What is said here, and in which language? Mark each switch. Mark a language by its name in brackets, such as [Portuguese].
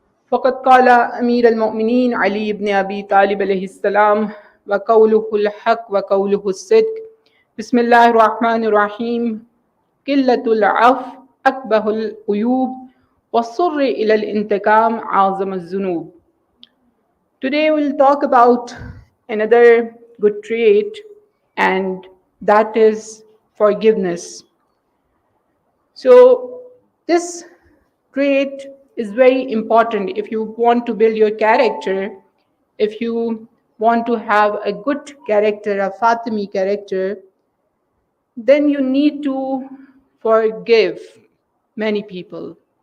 [Arabic] فقد قال امیر المؤمنین علی بن ابی طالب علیہ السلام وقولہ الحق وقولہ الصدق. بسم اللہ الرحمن الرحیم. قلت العفو اقبح العیوب والصر الى الانتقام اعظم الذنوب. [English] Today we'll talk about another good trait, and that is forgiveness. So this trait is very important if you want to build your character, if you want to have a good character, a Fatimi character, then you need to forgive many people.